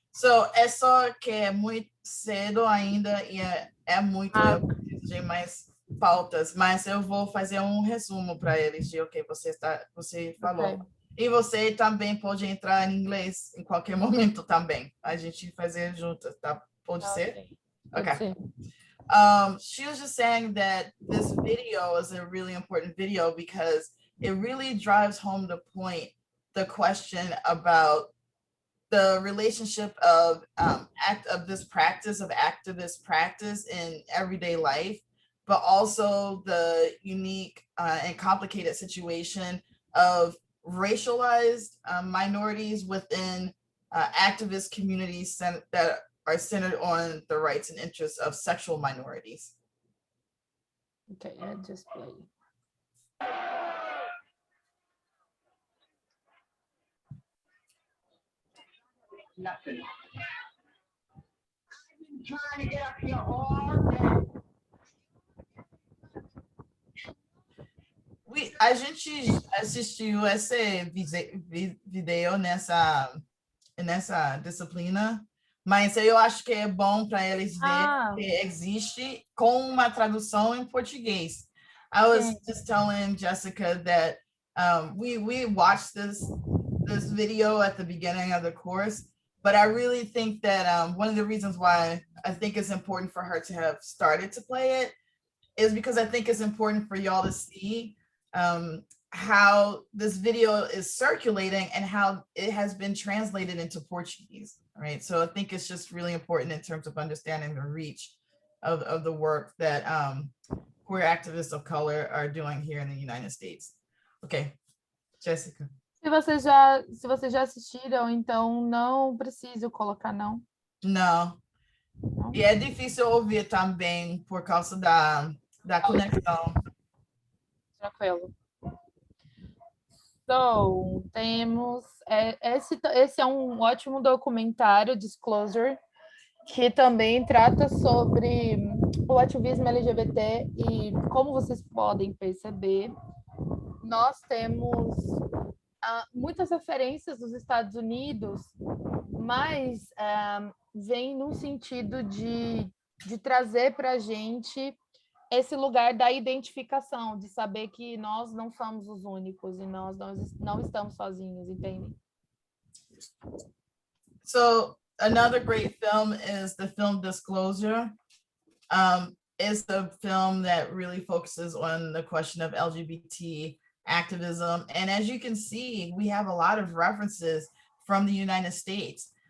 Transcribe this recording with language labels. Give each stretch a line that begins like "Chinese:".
Portuguese: So é só que é muito cedo ainda e é muito, eu preciso de mais pautas, mas eu vou fazer um resumo para eles de o que você falou.
English: Okay.
Portuguese: E você também pode entrar em inglês em qualquer momento também. A gente fazer juntas, tá? Pode ser? Pode ser.
English: She was just saying that this video is a really important video because it really drives home the question about the relationship of this practice of activist practice in everyday life, but also the unique and complicated situation of racialized minorities within activist communities that are centered on the rights and interests of sexual minorities. Okay, I just play. Nothing. I've been trying to get up here all day.
Portuguese: A gente assistiu esse vídeo nessa disciplina, mas eu acho que é bom para eles verem que existe com uma tradução em português.
English: I was just telling Jessica that we watched this video at the beginning of the course, but I really think that one of the reasons why I think it's important for her to have started to play it is because I think it's important for y'all to see how this video is circulating and how it has been translated into Portuguese, right? So I think it's just really important in terms of understanding the reach of the work that queer activists of color are doing here in the United States. Okay, Jessica.
Portuguese: Se vocês já assistiram, então não preciso colocar, não? Não. E é difícil ouvir também por causa da conexão. Tranquilo. So, temos... Esse é um ótimo documentário, Disclosure, que também trata sobre o ativismo LGBT e, como vocês podem perceber, nós temos muitas referências dos Estados Unidos, mas vem no sentido de trazer para a gente esse lugar da identificação, de saber que nós não somos os únicos e nós não estamos sozinhos, entende?
English: So another great film is the film Disclosure. It's a film that really focuses on the question of LGBT activism. And as you can see, we have a lot of references from the United States.